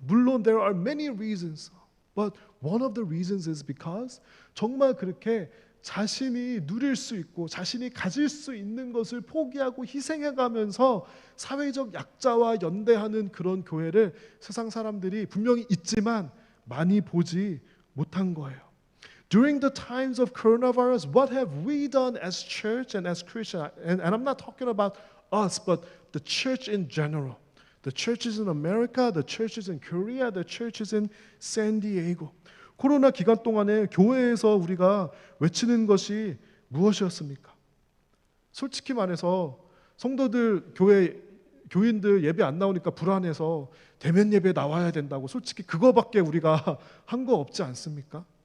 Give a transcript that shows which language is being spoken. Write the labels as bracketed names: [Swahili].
[Korean] 물론 [English] there are many reasons, but one of the reasons is because [Korean] 정말 그렇게 자신이 누릴 수 있고 자신이 가질 수 있는 것을 포기하고 희생해가면서 사회적 약자와 연대하는 그런 교회를 세상 사람들이 분명히 있지만 많이 보지 못한 거예요. [English] During the times of coronavirus, what have we done as church and as Christian? And I'm not talking about us, but the church in general. The churches in America, the churches in Korea, the churches in San Diego. [Korean] 코로나 기간 동안에 교회에서 우리가 외치는 것이 무엇이었습니까? 솔직히 말해서 성도들 교인들 예배 안 나오니까 불안해서 대면 예배 나와야 된다고 솔직히 그거밖에 우리가 한 거 없지 않습니까?